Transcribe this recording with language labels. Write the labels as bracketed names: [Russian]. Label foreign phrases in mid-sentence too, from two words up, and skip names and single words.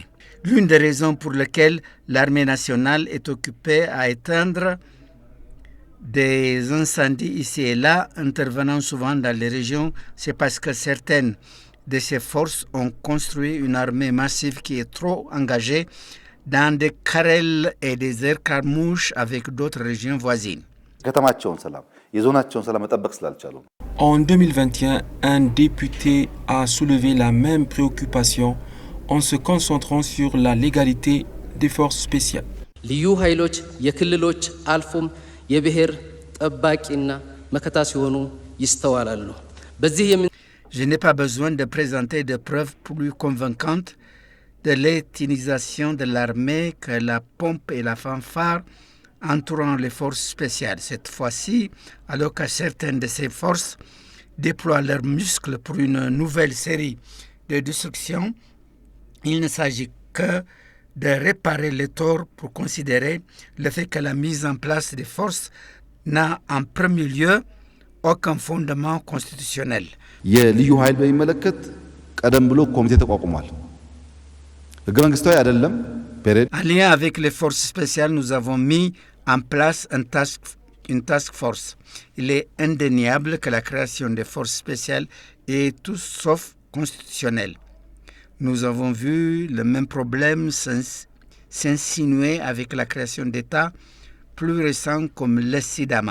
[French] L'une des raisons pour lesquelles l'armée nationale est occupée à éteindre des incendies ici et là, intervenant souvent dans les régions, c'est parce que certaines de ces forces ont construit une armée massive qui est trop engagée dans des querelles et des escarmouches avec d'autres régions voisines. En 2021, un député a soulevé la même préoccupation en se concentrant sur la légalité des forces spéciales. [Amharic] ልዩ ኃይሎች የክልሎች አልፎም የብሔር ጠባቂና መከታ ሲሆኑ ይስተዋላሉ። [French] Je n'ai pas besoin de présenter de preuves plus convaincantes de l'éthinisation de l'armée que la pompe et la fanfare entourant les forces spéciales. Cette fois-ci, alors que certaines de ces forces déploient leurs muscles pour une nouvelle série de destructions, il ne s'agit que de réparer les torts pour considérer le fait que la mise en place des forces n'a en premier lieu aucun fondement constitutionnel. [Amharic] የልዩ ኃይል በሚመለከት ቀደም ብሎ ኮሚቴ ተቋቁሟል። ህገ መንግስታዊ አይደለም ፔሬድ [French] En lien avec les forces spéciales, nous avons mis en place une [English] task force. [French] Il est indéniable que la création des forces spéciales est tout sauf constitutionnelle. Nous avons vu le même problème s'insinuer avec la création d'États plus récents comme le Sidama.